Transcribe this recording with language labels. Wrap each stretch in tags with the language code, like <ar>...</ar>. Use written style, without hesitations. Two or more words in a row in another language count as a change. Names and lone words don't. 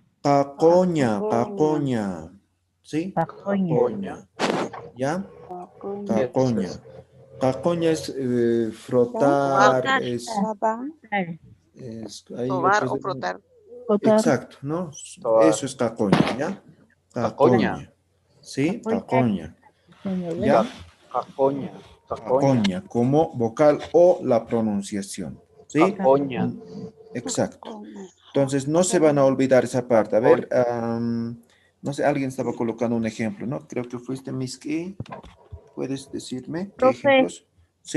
<es>Cacoña, cacoña, ¿sí? Pacoña. ¿Ya? ¿Qué es Cacoña. eso? Cacoña es frotar, es ahí Sobar otros- o frotar. Exacto, ¿no? Sobar. Eso es cacoña, ¿ya? Cacoña. Cacoña. ¿Sí? Cacoña. ¿Ya? Cacoña. Cacoña. Cacoña, como vocal o la pronunciación. ¿Sí? Cacoña. Exacto. Entonces, no se van a olvidar esa parte. A ver, no sé, alguien estaba colocando un ejemplo, ¿no? Creo que fuiste Miski. ¿Puedes decirme qué Profe. ejemplos? Sí.</es>